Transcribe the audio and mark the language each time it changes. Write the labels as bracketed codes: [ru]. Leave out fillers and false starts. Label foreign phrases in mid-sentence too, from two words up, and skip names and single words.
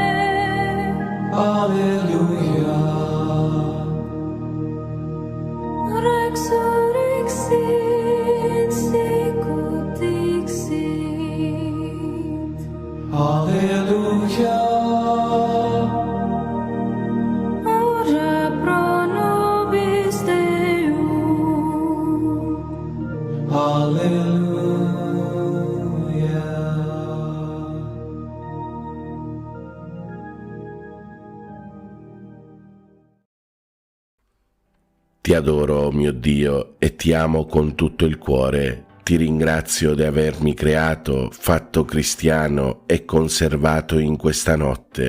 [la] Alleluia. Rex orixit sicut dixit. Alleluia. Ora pro nobis Deum. Alleluia. [it] Ti adoro, mio Dio, e ti amo con tutto il cuore. Ti ringrazio di avermi creato, fatto cristiano e conservato in questa notte.